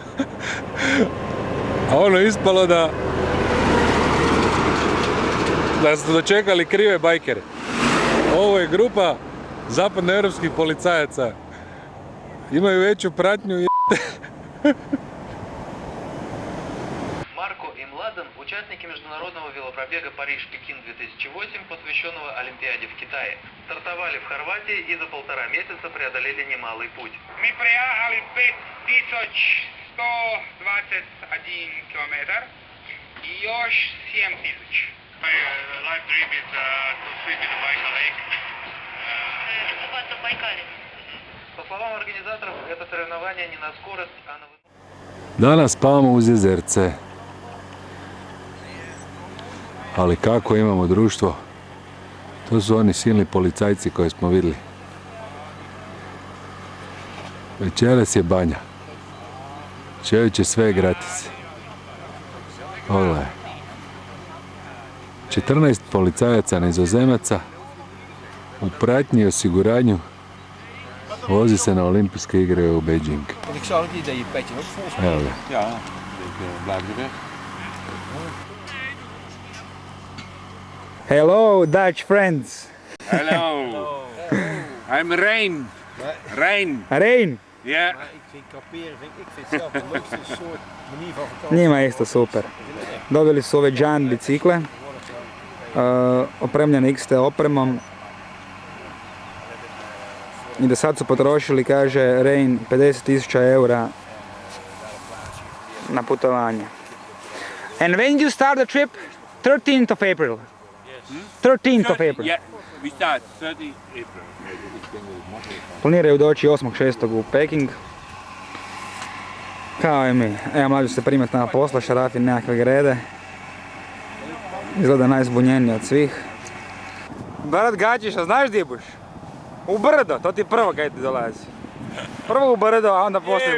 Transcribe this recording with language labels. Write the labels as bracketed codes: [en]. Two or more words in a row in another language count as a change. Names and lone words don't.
[hr] A ono ispalo da su dočekali krive bajkere. Ovo je grupa zapadnoeuropskih policajaca. Imaju veću pratnju i [ru] Marko i Mladen участники международного велопробега Париж-Пекин 2008, посвященного Олимпиаде в Китае. Стартовали в Хорватии и за 1,5 месяца преодолели немалый путь. [hr] Mi prejahali 5121 km i još 7000. [en] My life dream is to swim in the Baikal Lake. [ru] Купаться в Байкале. По словам организаторов, это соревнование не на скорость, а на высоту. [hr] Danas spavamo uz jezerce. Ali kako imamo društvo? To su oni silni policajci koje smo vidjeli. Večeras je banja. Čovječ je sve gratis. Pogledaj. 14 policajaca nizozemaca u pratnji i osiguranju vozi se na olimpijske igre u Beijing. [nl] Ik zag het idee je petje ook vol. [hr] Evo ga. [nl] Ja, ik blijf er weg. [en] Hello, Dutch friends. Hello. I'm Rein. Rein. Rein, [nl] Ja. Maar ik vind kamperen, ik vind het zelf de leukste soort manier van vakantie. [hr] njima je isto super. Dobili su ove Jan bicikle, opremljene XT opremom. I do sad su potrošili, kaže Rein, 50.000 eura na putovanje. [en] And when you start the trip? 13th of April. 13th of April. Yeah, we start 30 April. [hr] Planiraju doći 8.6. u Peking. Kao i mi. Evo, mlađu se primati na posla, Šarafi nekakve grede. Izgleda najzbunjeniji od svih. Brat Gačiša, znaš di buš? U brdo, to ti prvo kaj ti dolazi. Prvo u brdo, a onda poslije